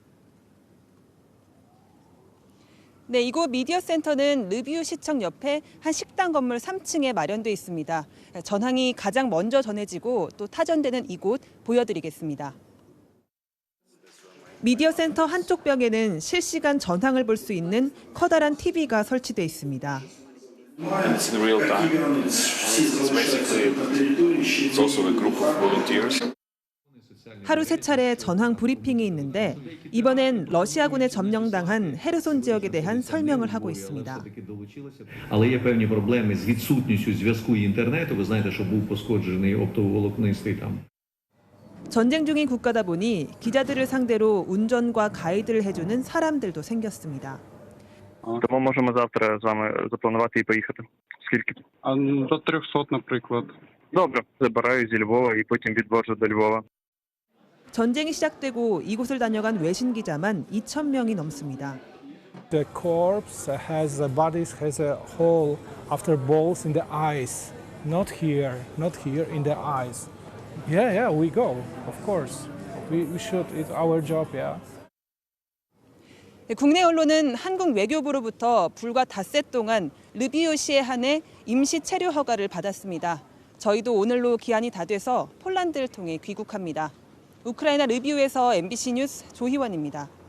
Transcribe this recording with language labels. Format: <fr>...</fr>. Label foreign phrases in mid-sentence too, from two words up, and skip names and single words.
<ko>네, 이곳 미디어 센터는 르비우 시청 옆에 한 식당 건물 3층에 마련돼 있습니다. 전황이 가장 먼저 전해지고 또 타전되는 이곳 보여드리겠습니다. 미디어 센터 한쪽 벽에는 실시간 전황을 볼 수 있는 커다란 TV가 설치돼 있습니다.</ko> <en>It's in real time. It's basically it's also a group of volunteers.</en> <ko>하루 3차례 전황 브리핑이 있는데 이번엔 러시아군에 점령당한 헤르손 지역에 대한 설명을 하고 있습니다.</ko> <uk>Але є певні проблеми з відсутністю зв'язку і інтернету. Ви знаєте, що був пошкоджений оптоволокнистий там.</uk> <ko>전쟁 중인 국가다 보니 기자들을 상대로 운전과 가이드를 해주는 사람들도 생겼습니다.</ko> <uk>Тому можемо завтра з вами запланувати і поїхати. Скільки? До 300, наприклад. Добре, забираю зі Львова і потім відвожу до Львова.</uk> <ko>전쟁이 시작되고 이곳을 다녀간 외신 기자만 2,000명이 넘습니다.</ko> <en>The corpse has bodies has a hole after balls in the eyes. Not here in the eyes. Yeah, we go. Of course. We should. It's our job, yeah.</en> <ko>국내 언론은 한국 외교부로부터 불과 닷새 동안 르비우시에 한해 임시 체류 허가를 받았습니다. 저희도 오늘로 기한이 다 돼서 폴란드를 통해 귀국합니다. 우크라이나 르비우에서 MBC 뉴스 조희원입니다.</ko>